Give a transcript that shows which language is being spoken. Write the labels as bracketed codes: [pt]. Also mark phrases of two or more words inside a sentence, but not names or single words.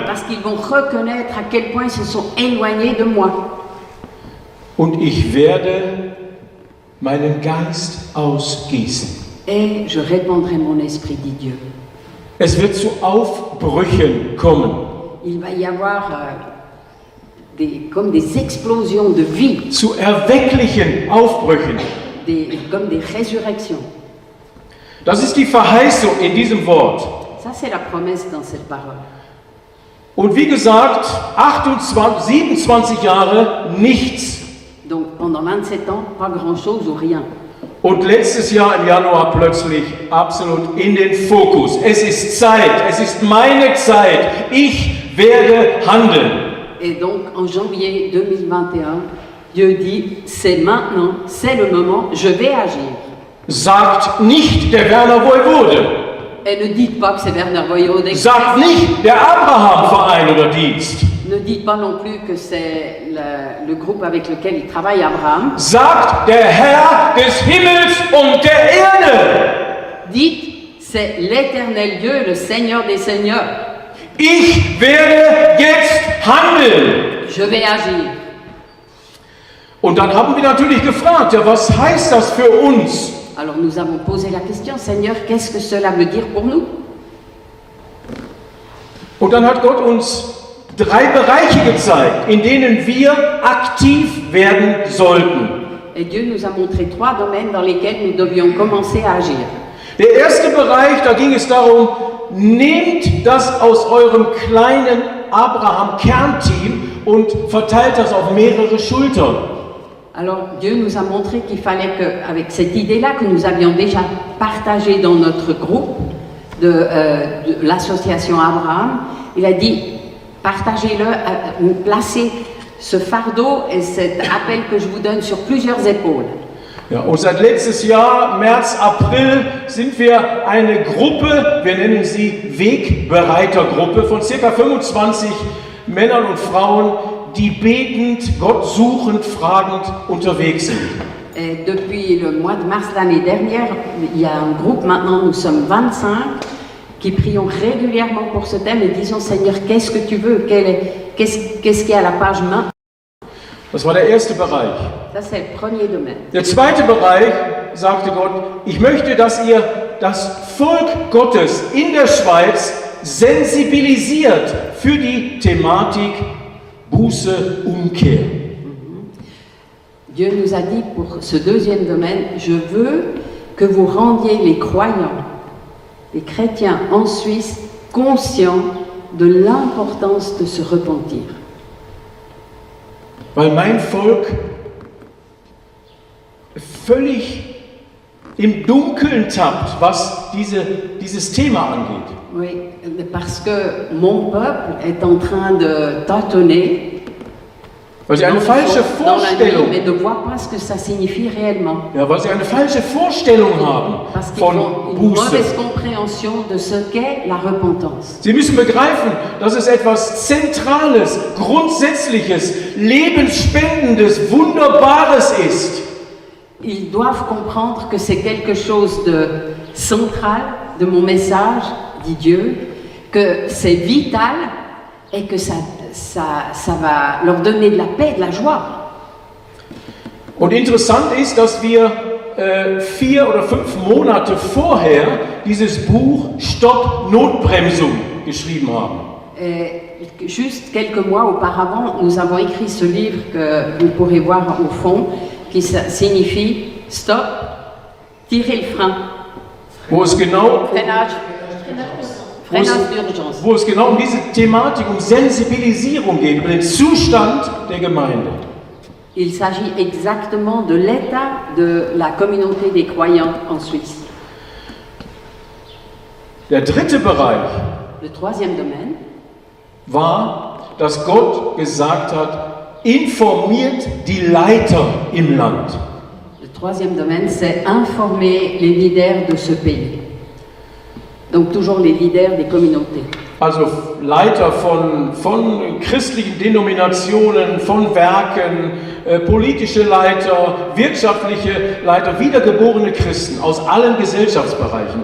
[fr] Parce qu'ils vont reconnaître à quel point ils se sont éloignés de moi. [de] Und ich werde meinen Geist ausgießen. [fr] Et je répandrai mon esprit, dit Dieu. [de] Es wird zu Aufbrüchen kommen. [fr] Il va y avoir comme des explosions de vie, [de] Zu erwecklichen Aufbrüchen. [fr] comme des résurrections. [de] Das ist die Verheißung in diesem Wort. [fr] Ça, c'est la promesse dans cette parole. [de] Und wie gesagt, 27 Jahre nichts. [fr] Donc pendant 27 ans, pas grand-chose ou rien. [de] Und letztes Jahr im Januar plötzlich absolut in den Fokus. Es ist Zeit, es ist meine Zeit. Ich werde handeln. [fr] Et donc en janvier 2021, Dieu dit, c'est maintenant, c'est le moment, je vais agir. [de] Sagt nicht der Werner Woiwode. [fr] Et ne dites pas que c'est Werner Voyode. [de] Sagt nicht der Abraham-Verein oder Dienst. [fr] Ne dites pas non plus que c'est le groupe avec lequel il travaille, Abraham. [de] Sagt der Herr des Himmels und der Erde. [fr] Dites, c'est l'éternel Dieu, le Seigneur des Seigneurs. [de] Ich werde jetzt handeln. [fr] Je vais agir. [de] Und dann haben wir natürlich gefragt, ja, was heißt das für uns? [fr] Alors nous avons posé la question, Seigneur, qu'est-ce que cela veut dire pour nous? [de] Und dann hat Gott uns 3 Bereiche gezeigt, in denen wir aktiv werden sollten. [fr] Et Dieu nous a montré 3 domaines dans lesquels nous devions commencer à agir. [de] Der erste Bereich, da ging es darum, nehmt das aus eurem kleinen Abraham-Kernteam und verteilt das auf mehrere Schultern. [fr] Alors Dieu nous a montré qu'il fallait qu'avec cette idée-là que nous avions déjà partagée dans notre groupe de l'association Abraham, il a dit partagez-le, placez ce fardeau et cet appel que je vous donne sur plusieurs épaules. [de] Ja, und seit letztes Jahr, März, April, sind wir eine Gruppe, wir nennen sie Wegbereitergruppe, von ca. 25 Männern und Frauen, die betend, Gott suchend, fragend unterwegs sind. [fr] Et depuis le mois de mars l'année dernière, il y a un groupe, maintenant nous sommes 25, qui prions régulièrement pour ce thème et disons Seigneur, qu'est-ce que tu veux? Qu'est-ce qui est à la page main? [de] Das war der erste Bereich. [fr] Ça c'est le premier domaine. [de] Der zweite Bereich, sagte Gott, ich möchte, dass ihr das Volk Gottes in der Schweiz sensibilisiert für die Thematik Buße, Umkehr. [fr] Dieu nous a dit pour ce deuxième domaine, je veux que vous rendiez les croyants, les chrétiens en Suisse, conscients de l'importance de se repentir. [de] Weil mein Volk völlig im Dunkeln tappt, was dieses Thema angeht. [fr] Oui, parce que mon peuple est en train de tâtonner [de] Weil sie eine falsche [fr] dans la nuit, [de] Vorstellung, [fr] mais ne voient pas ce que ça signifie réellement. [de] ja, weil sie eine falsche Vorstellung haben [fr] Parce qu'ils [de] von [fr] ont une [de] Buße. [fr] mauvaise compréhension de ce qu'est la repentance. [de] Sie müssen begreifen, dass es etwas Zentrales, Grundsätzliches, Lebensspendendes, Wunderbares ist. [fr] Ils doivent comprendre que c'est quelque chose de central de mon message, dit Dieu, que c'est vital et que ça va leur donner de la paix, de la joie. [de] Und interessant ist, dass wir 4 oder 5 Monate vorher dieses Buch Stopp Notbremsung geschrieben haben. [fr] Et juste quelques mois auparavant, nous avons écrit ce livre que vous pourrez voir au fond, qui signifie Stop, tirez le frein. [de] Wo es genau [fr] Freinage d'urgence. [de] wo es genau um diese Thematik, um Sensibilisierung geht, über den Zustand der Gemeinde. [fr] Il s'agit exactement de l'état de la communauté des croyants en Suisse. [de] Der dritte Bereich [fr] Le troisième domaine, [de] war, dass Gott gesagt hat, informiert die Leiter im Land. [fr] le troisième domaine, c'est informer les leaders de ce pays. Donc toujours les leaders des communautés. [de] Also Leiter von christlichen Denominationen, von Werken, politische Leiter, wirtschaftliche Leiter, wiedergeborene Christen aus allen Gesellschaftsbereichen.